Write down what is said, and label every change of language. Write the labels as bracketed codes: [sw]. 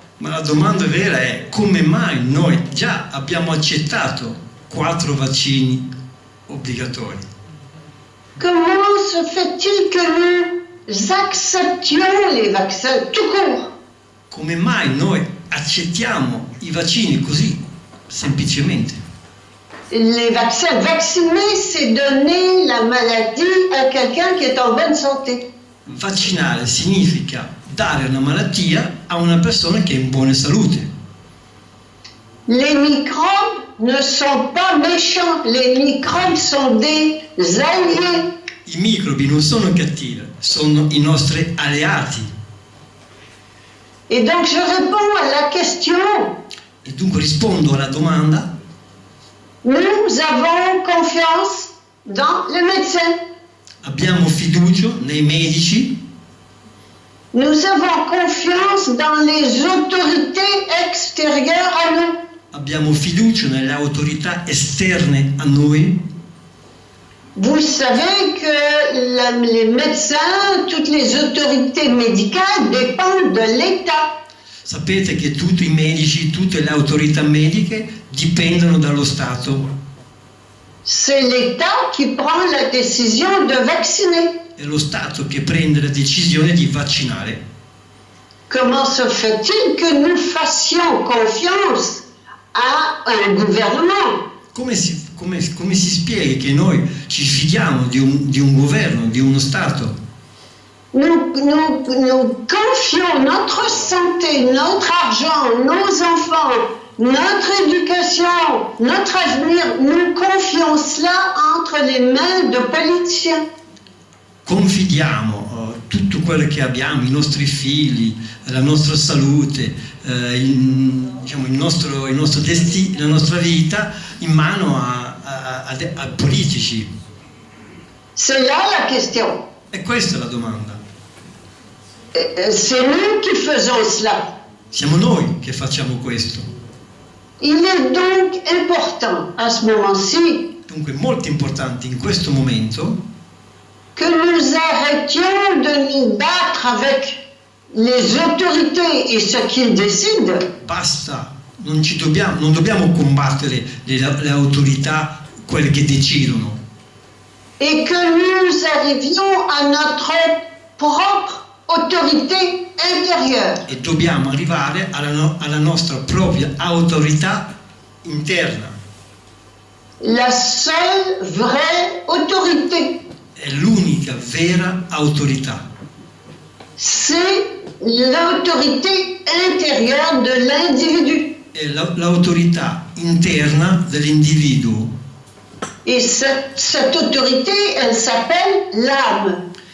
[it] Ma la domanda vera è come mai noi già abbiamo accettato 4 vaccini obbligatori? [fr] Comment se fait-il que nous acceptions les vaccins tout court? [it] Come mai noi accettiamo i vaccini così, semplicemente? [fr] Les vaccins, vacciner, c'est donner la maladie à quelqu'un qui est en bonne santé. [it] Vaccinare significa dare una malattia a una persona che è in buona salute. [fr] Les microbes ne sont pas méchants, les microbes sont des alliés. [it] I microbi non sono cattivi, sono i nostri alleati. [fr] Et donc je réponds à la question. [it] E dunque rispondo alla domanda. [fr] Nous avons confiance dans les médecins. [it] Abbiamo fiducia nei medici. [fr] Nous avons confiance dans les autorités extérieures à nous. [it] Abbiamo fiducia nelle autorità esterne a noi. [fr] Vous savez que les médecins, toutes les autorités médicales dépendent de l'État. [it] Sapete che tutti i medici, tutte le autorità mediche dipendono dallo Stato. [fr] C'est l'État qui prend la décision de vacciner. [it] È lo Stato che prende la decisione di vaccinare. [fr] Comment se fait-il que nous fassions confiance à un gouvernement? [it] Come si spiega che noi ci fidiamo di un governo, di uno Stato? [fr] Nous confions notre santé, notre argent, nos enfants, notre éducation, notre avenir, nous confions cela entre les mains de politiciens. [it] Confidiamo tutto quello che abbiamo, i nostri figli, la nostra salute, il nostro destino, la nostra vita in mano a politici. [fr] C'est là la question. [it] E questa è la domanda. [fr] C'est nous qui faisons cela. [it] Siamo noi che facciamo questo. [fr] Il est donc important à ce moment-ci [it] Dunque è molto importante in questo momento [fr] que nous arrêtions de nous battre avec les autorités et ce qu'ils décident. [it] basta, non dobbiamo combattere le autorità, quelle che decidono. [fr] Et que nous arrivions à notre propre autorité intérieure. [it] E dobbiamo arrivare alla nostra propria autorità interna. [fr] La seule vraie autorité, [it] È l'unica vera autorità. [fr] c'est l'autorité intérieure de l'individu. [it] È l'autorità interna dell'individuo. [fr] Et cette autorité, elle s'appelle l'âme.